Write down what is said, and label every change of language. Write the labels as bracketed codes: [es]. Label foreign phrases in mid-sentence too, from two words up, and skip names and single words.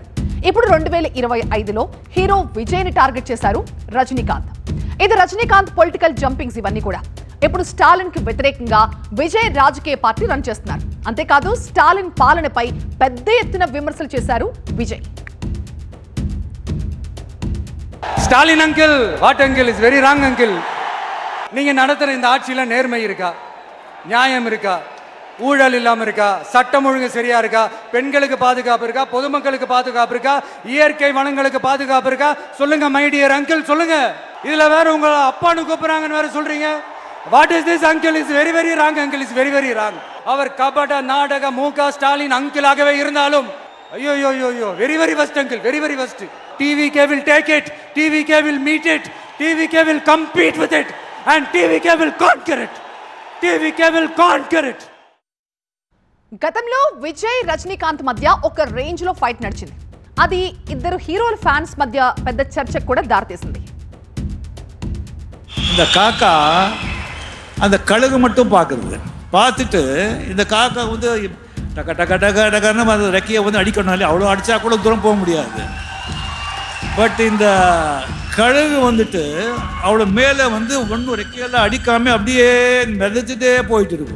[te] ఇప్పుడు 2025లో హీరో విజయ్ ని టార్గెట్ చేశారు రజనీకాంత్. ఇది రజనీకాంత్ [en] political jumpings [te] ఇవన్నీ కూడా. ఇప్పుడు స్టాలిన్ కి వ్యతిరేకంగా విజయ్ రాజకీయ [en] party run [te] చేస్తున్నారు. అంతేకాదు స్టాలిన్ పాలనపై పెద్ద ఎత్తున విమర్శలు చేశారు విజయ్. [en] Stalin uncle, what uncle is very wrong uncle. [ta] நீங்க நடத்துற இந்த ஆட்சியில நேர்மை இருக்கா, நியாயம் இருக்கா, ஊழல் இல்லாம இருக்கா, சட்டம் ஒழுங்கு சரியா இருக்கா, பெண்களுக்கு பாதுகாப்பு இருக்கா, பொதுமக்களுக்கு பாதுகாப்பு இருக்கா, இயற்கை வளங்களுக்கு பாதுகாப்பு இருக்கா? சொல்லுங்க [en] my dear uncle, [ta] சொல்லுங்க. இதுல வேற உங்க அப்பான்னு கூப்பிடுறாங்கன்னு வேற சொல்றீங்க. [en] what is this uncle? is very very wrong uncle, is very very wrong. [ta] அவர் கபட நாடக முக ஸ்டாலின் அங்கிளாகவே இருந்தாலும் ஐயோ ஐயோ ஐயோ, [en] very very worst uncle, very very worst. டிவிகே will take it, டிவிகே will meet it, டிவிகே will compete with it and டிவிகே will conquer it, டிவிகே will conquer it. [te] గతంలో విజయ్ రజనీకాంత్ మధ్య ఒక రేంజ్ లో ఫైట్ నడిచింది. అది ఇద్దరు హీరోల ఫ్యాన్స్ మధ్య పెద్ద చర్చకు కూడా దారితీసింది. [ta] இந்த காக்கா அந்த கழுகு மட்டும் பார்க்குறது, பார்த்துட்டு இந்த காக்கா வந்து டக டக டக டகன்னு அந்த ரெக்கையை வந்து அடிக்கணும்னாலே அவ்வளோ அடித்தா கூட தூரம் போக முடியாது. பட் இந்த கழுகு வந்துட்டு அவ்வளோ மேலே வந்து ஒன்றும் ரெக்கையெல்லாம் அடிக்காமல் அப்படியே மிதத்துட்டே போயிட்டு இருக்கும்.